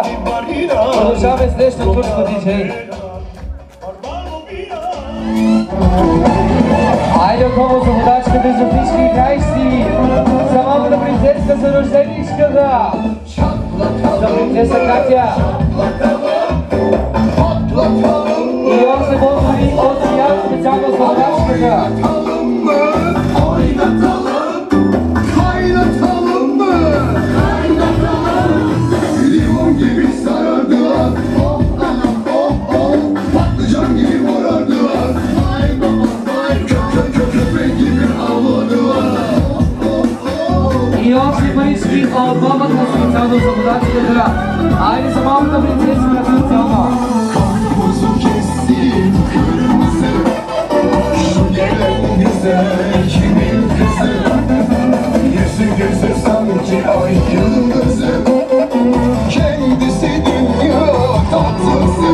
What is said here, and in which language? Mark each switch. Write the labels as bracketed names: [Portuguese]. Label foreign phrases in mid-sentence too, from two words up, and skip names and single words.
[Bulgarian] Продължаваме следващото турско диджей. Айде отново за водачката и за всички краищи. За малката принцеска, за рожденичката. За принцеса Катя. И още може от тях специално за водачката. [Turkish] Limon gibi sarardılar, oh anam oh oh. Patlıcan gibi morardılar, ay baba ay. Köpek gibi avladılar, oh oh. [Bulgarian] И още парички от бабата специално за водачката. Айде за малката принцеска специално. [Turkish] Karpuzu kestim kırmızı, şu gelen güzel kimin kızı? Yüzü gözü sanki ay yıldızı, kendisi dünya tatlısı.